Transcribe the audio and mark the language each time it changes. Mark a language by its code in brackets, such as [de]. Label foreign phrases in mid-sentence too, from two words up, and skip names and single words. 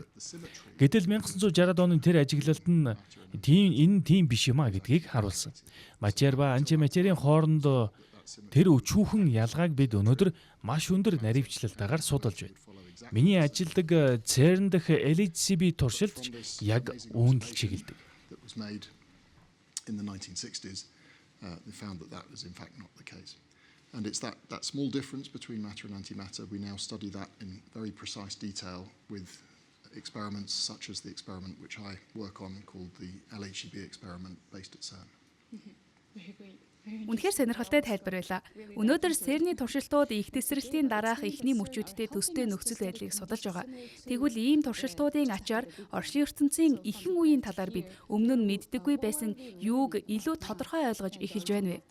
[mn] Гэтэл 1960-аад оны тэр ажиглалт нь тийм биш юм а гэдгийг харуулсан. Матер ба антиматерийн хооронд тэр өчүүхэн ялгааг бид өнөөдөр маш өндөр наривчлалтаагаар судалж байна. Миний ажилдаг CERN дэх LHCb туршилт яг үүнд л чиглэдэг. [en] And it's that small difference between matter and antimatter. We now study that in very precise detail with experiments such as the experiment which I work on called the LHCb experiment based at CERN. [mn] Үнэхээр сонирхолтой тайлбар байлаа. Өнөөдөр CERN-ийн туршилтууд их тесрэлтийн дараах эхний мөчүүдтэй төстэй нөхцөл байдлыг судалж байгаа. Тэгвэл ийм туршилтуудын ачаар орчлын ертөнцийн ихэнх үеийн талаар бид өмнө нь мэддэггүй байсан юуг илүү тодорхой ойлгож эхэлж байна вэ?